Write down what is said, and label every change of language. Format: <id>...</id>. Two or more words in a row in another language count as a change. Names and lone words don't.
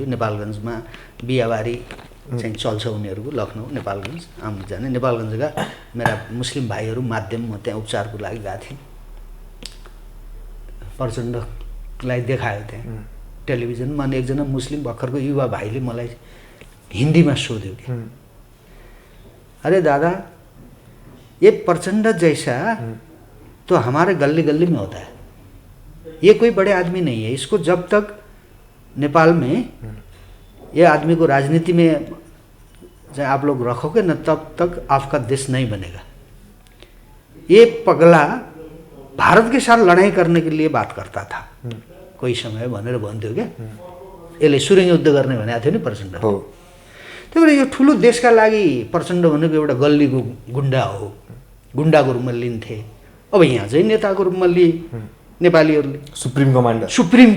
<ne>नेपालगञ्जमा बिहाबारी चाहिँ चल्छ उनीहरूको, लखनऊ नेपालगञ्ज आउनु जाने। नेपालगञ्जका मेरा मुस्लिम भाइहरू माध्यम म त्यहाँ उपचारको लागि गएको थिएँ। प्रचण्डलाई देखायो त्यहाँ टेलिभिजनमा। अनि एकजना मुस्लिम भर्खरको युवा भाइले मलाई हिन्दीमा सोध्यो कि</ne> <hi>अरे दादा, ये प्रचंड जैसा तो हमारे गली गली में होता है, ये कोई बड़े आदमी नहीं है, इसको जब तक नेपाल में ये आदमी को राजनीति में चाहे आप लोग रखोगे न, तब तक आपका देश नहीं बनेगा। ये पगला भारत के साथ लड़ाई करने के लिए बात करता था</hi> <ne>कोही समय भनेर भन्थ्यो</ne> <hi>क्या।</hi> <ne>यसले सुरुङ युद्ध गर्ने भनेको थियो नि प्रचण्ड। त्यही भएर यो ठुलो देशका लागि प्रचण्ड भनेको एउटा गल्लीको गुन्डा हो, गुन्डाको रूपमा लिन्थे। अब यहाँ चाहिँ नेताको रूपमा लिए नेपालीहरूले।</ne>